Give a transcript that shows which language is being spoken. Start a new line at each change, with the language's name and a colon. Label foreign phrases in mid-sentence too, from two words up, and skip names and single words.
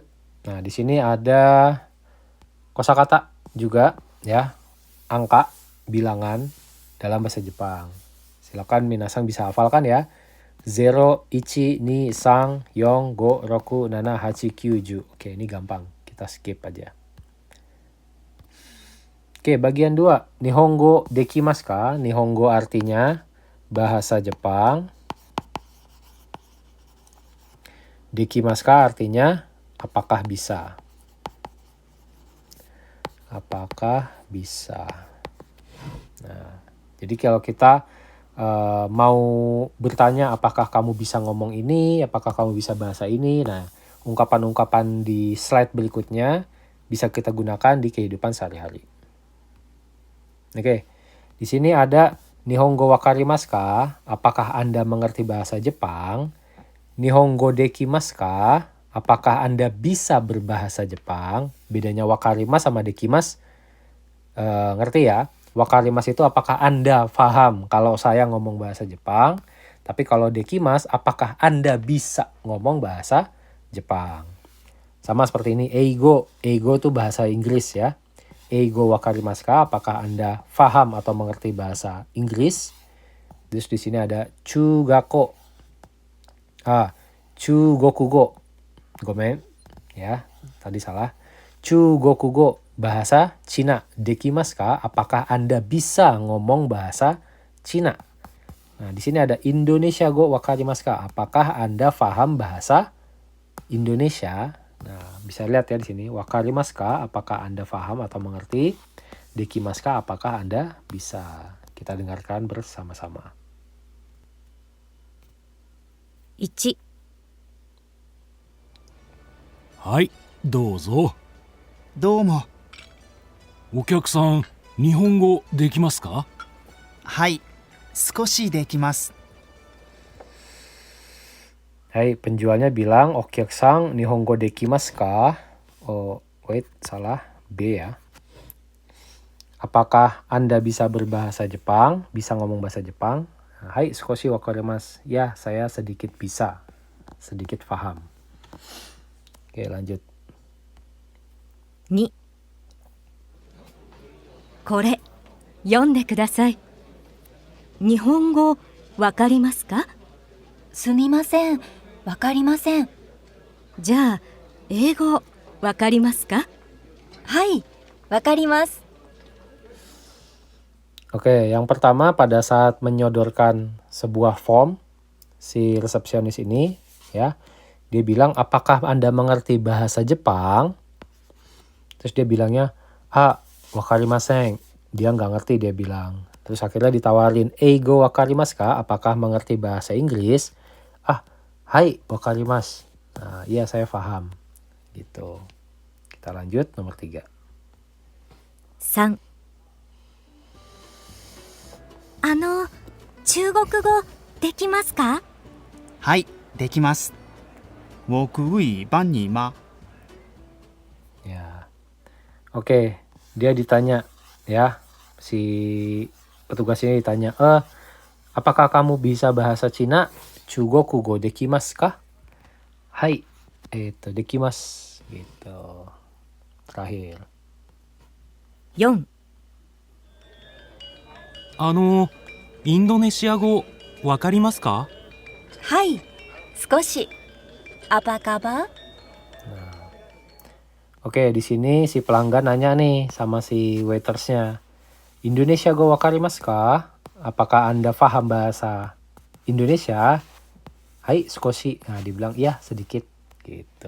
Indonesian: Nah, di sini ada kosakata juga ya, angka, bilangan dalam bahasa Jepang. Silakan minasan bisa hafalkan ya. 0, 1, 2, 3, 4, 5, 6, 7, 8, 9, 10. Oke, ini gampang. Kita skip aja. Oke, bagian 2.
Japanese: 日本語できますか?
Indonesian: Nihongo artinya bahasa Jepang.
Japanese: できますか
Indonesian: artinya apakah bisa. Apakah bisa. Nah, jadi kalau kita mau bertanya apakah kamu bisa ngomong ini, apakah kamu bisa bahasa ini. Nah, ungkapan-ungkapan di slide berikutnya bisa kita gunakan di kehidupan sehari-hari.
Japanese: Oke, di sini ada 日本語わかりますか?
Indonesian: Apakah Anda mengerti bahasa Jepang?
Japanese: 日本語できますか?
Indonesian: Apakah Anda bisa berbahasa Jepang? Bedanya wakarimasu sama dekimasu, ngerti ya? Wakarimasu itu apakah Anda paham kalau saya ngomong bahasa Jepang. Tapi kalau dekimasu, apakah Anda bisa ngomong bahasa Jepang. Sama seperti ini, eigo. Eigo itu bahasa Inggris ya.
Japanese: 英語わかりますか?
Indonesian: Apakah Anda paham atau mengerti bahasa Inggris? Terus di sini ada chugako.
Japanese: 中国語。ごめん.
Indonesian: Ya, tadi salah. Chugokugo. Bahasa Cina.
Japanese: できますか?
Indonesian: Apakah Anda bisa ngomong bahasa Cina? Nah, di sini ada
Japanese: インドネシア語わかりますか?
Indonesian: Apakah Anda paham bahasa Indonesia? Nah, bisa lihat ya di sini.
Japanese: わかりますか?
Indonesian: Apakah Anda paham atau mengerti?
Japanese: できますか?
Indonesian: Apakah Anda bisa? Kita dengarkan bersama-sama.
Japanese: 1、はいどうぞ。どうも。お客さん日本語できますか？はい、少しできます。
Indonesian: Hai, penjualnya bilang,
Japanese: お客さん、日本語できますか?
English: Oh, wait,
Indonesian: salah. B ya. Apakah Anda bisa berbahasa Jepang? Bisa ngomong bahasa Jepang? Hai,
Japanese: 少しわかります.
Indonesian: Ya, saya sedikit bisa. Sedikit paham. Oke, lanjut.
Japanese: 2、これ、読んでください。日本語わかりますか？すみません、わかりません。じゃあ、英語わかりますか？はい、わかります。
Indonesian: Oke, yang pertama pada saat menyodorkan sebuah form, si resepsionis ini, ya, dia bilang, apakah Anda mengerti bahasa Jepang? Terus dia bilangnya, wakarimasen. Dia nggak ngerti, dia bilang. Terus akhirnya ditawarin,
Japanese: 英語わかりますか?
Indonesian: Apakah mengerti bahasa Inggris?
Japanese: はい、わかります.
Indonesian: Nah, iya saya paham. Gitu. Kita lanjut nomor 3.
Japanese: 3、中国語できますか？はい、できます。
Chinese: 我可以帮你吗？
Indonesian: Ya. Oke, dia ditanya ya, si petugasnya ditanya, apakah kamu bisa bahasa Cina?
Japanese: 中国語できますか？はい、できます.
Indonesian: Gitu. Terakhir.
Japanese: 4、インドネシア語わかりますか？はい、少し。
Indonesian: apa kabar? Oke, di sini si pelanggan nanya nih sama si waitersnya.
Japanese: インドネシア語わかりますか?
Indonesian: Apakah Anda paham bahasa Indonesia?
Japanese: はい、少し.
Indonesian: Nah, dibilang iya sedikit gitu.